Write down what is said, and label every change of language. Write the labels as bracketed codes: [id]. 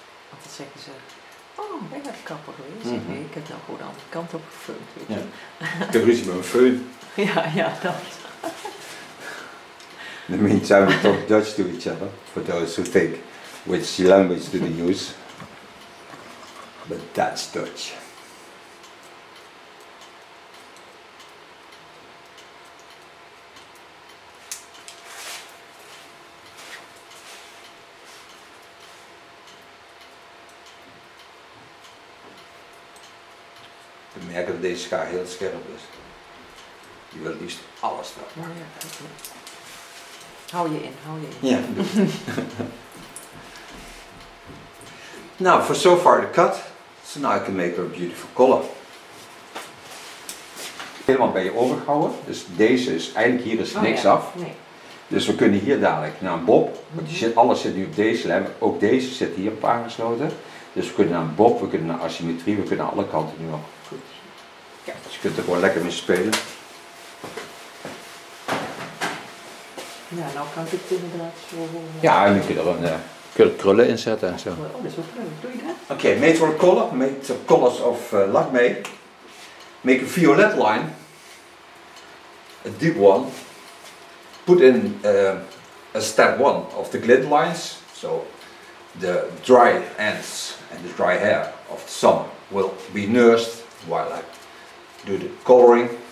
[nl] Want dan zeggen ze, oh, ben je naar de kapper geweest? Nee, ik heb nou gewoon de andere kant op gefilmd, weet je. Ja. Ik heb ruzie met mijn föhn. Ja, dat. [en] In the meantime, we talk Dutch to each other, for those who think which language do they use. But that's Dutch. [nl] We merken dat deze schaar heel scherp is. Je wil liefst alles eraf. Ja, hou je in. Ja, [en] Now, for so far the cut, so now I can make her a beautiful collar. [nl] Helemaal bij je overgehouden, dus deze is, eigenlijk hier is niks af. Nee. Dus we kunnen hier dadelijk naar een bob, want alles zit nu op deze lijn, ook deze zit hier op aangesloten. Dus we kunnen naar een bob, we kunnen naar asymmetrie, we kunnen naar alle kanten nu op. Goed. Ja, dus je kunt er gewoon lekker mee spelen. Ja, nou kan ik het inderdaad zo... Ja, en dan kun je er krullen in zetten en zo. Oh, dat is ook leuk. Doe je dat? [en] Okay, made for a collar, made of collars of lacme. Make a violet line, a deep one. Put in a step 1 of the glint lines, so the dry ends and the dry hair of the summer will be nursed while I do the coloring.